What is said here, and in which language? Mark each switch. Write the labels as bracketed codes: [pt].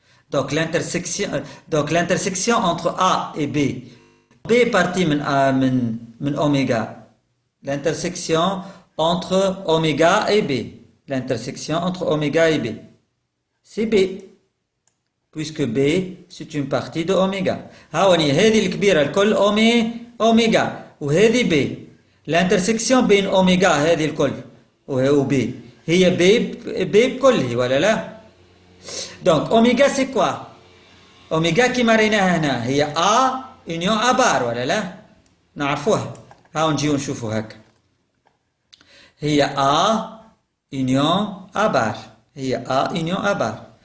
[fr] Donc l'intersection entre A et B. B est partie من oméga. L'intersection entre oméga et B. L'intersection entre oméga et B. C'est B. Puisque B, c'est une partie de oméga. [ar] هاوني هذه الكبيرة الكل oméga. وهذه B. L'intersection بين oméga هذه الكل و B. هي B بكله ولا لا؟ [fr] Donc oméga c'est quoi? [ar] oméga كما ريناها هنا هي A union A bar ولا لا؟ نعرفوها. هاو نجيو نشوفوا هكا. هي A union A bar. هي A union A bar.